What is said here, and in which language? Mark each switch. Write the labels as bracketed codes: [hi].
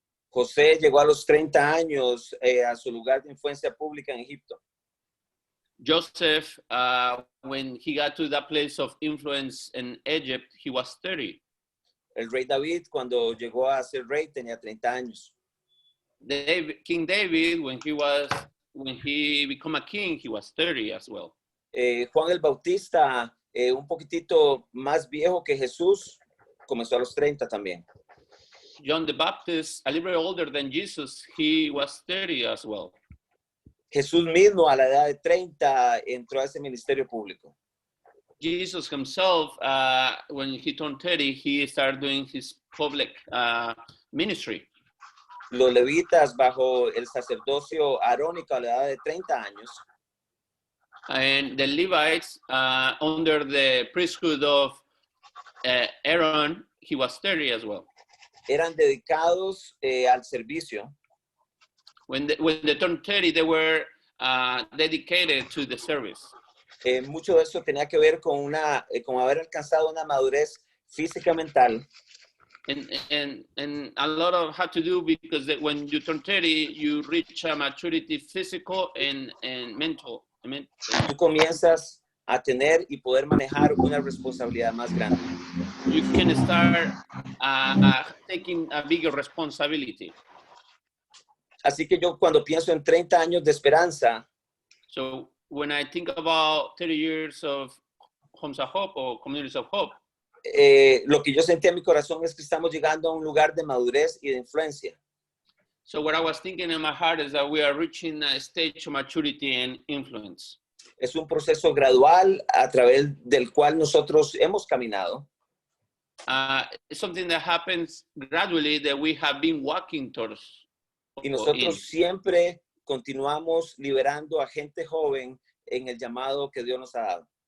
[es] José llegó a los 30 años a su lugar de influencia pública en Egipto. [en] Joseph, when he got to that place of influence in Egypt, he was 30. [es] El rey David, cuando llegó a ser rey, tenía 30 años. [en] King David, when he became a king, he was 30 as well. [es] Juan el Bautista, un poquitito más viejo que Jesús, comenzó a los 30 también. [en] John the Baptist, a little bit older than Jesus, he was 30 as well. [es] Jesús mismo a la edad de 30 entró a ese ministerio público. [en] Jesus himself, when he turned 30, he started doing his public ministry. [es] Los levitas bajo el sacerdocio arónico a la edad de 30 años. [en] And the Levites, under the priesthood of Aaron, he was 30 as well. [es] eran dedicados al servicio. [en] When they turned 30, they were dedicated to the service. [es] Mucho de eso tenía que ver con con haber alcanzado una madurez física mental. [en] And a lot of had to do because when you turn 30, you reach a maturity physical and mental. [es] Tú comienzas a tener y poder manejar una responsabilidad más grande. [en] You can start taking a bigger responsibility. [es] Así que yo cuando pienso en 30 años de esperanza, [en] So when I think about 30 years of Homes of Hope or Communities of Hope, [es] lo que yo sentí en mi corazón es que estamos llegando a un lugar de madurez y de influencia. [en] so what I was thinking in my heart is that we are reaching a stage of maturity and influence. [es] Es un proceso gradual a través del cual nosotros hemos caminado. [en] It's something that happens gradually that we have been walking towards. [es] Y nosotros siempre continuamos liberando a gente joven en el llamado que Dios nos ha dado.